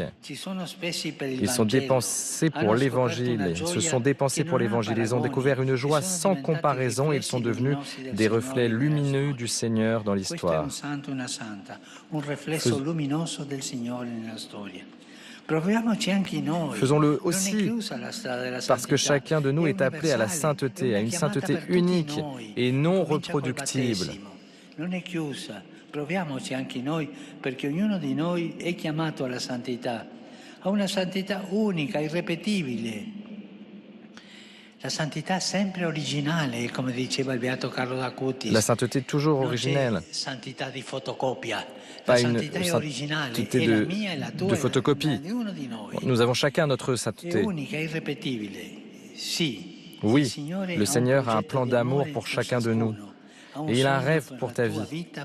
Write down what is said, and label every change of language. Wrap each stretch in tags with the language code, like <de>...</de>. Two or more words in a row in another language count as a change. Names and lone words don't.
<fr>Ils sont dépensés pour l'Évangile, ils se sont dépensés pour l'Évangile, ils ont découvert une joie sans comparaison et ils sont devenus des reflets lumineux du Seigneur dans l'histoire. Faisons-le aussi parce que chacun de nous est appelé à la sainteté, à une sainteté unique et non reproductible.</fr> <it>Proviamoci anche noi, perché ognuno di noi è chiamato alla santità, a una santità unica, irrepetibile. La santità sempre originale, come diceva il beato Carlo d'Acutis.</it> <fr>La sainteté toujours originelle.</fr> <it>Santità di fotocopia.</it> <fr>Pas une sainteté de photocopie. Nous avons chacun notre sainteté. Oui, le Seigneur a un plan d'amour pour chacun de nous. Et il a un rêve pour ta vie.</fr>